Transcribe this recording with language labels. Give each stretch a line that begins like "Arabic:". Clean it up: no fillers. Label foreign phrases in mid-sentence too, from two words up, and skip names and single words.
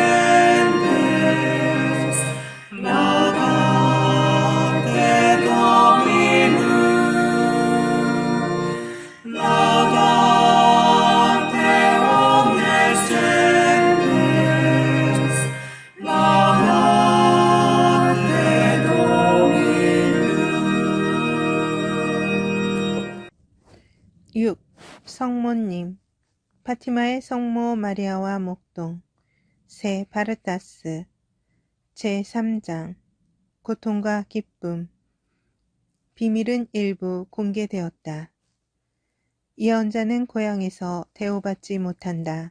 Latin: gentes, laudate Dominum, laudate omnes gentes, laudate Dominum. 6.
Korean: 성모님 파티마의 성모 마리아와 목동 세 바르타스 제3장 고통과 기쁨 비밀은 일부 공개되었다. 예언자는 고향에서 대우받지 못한다.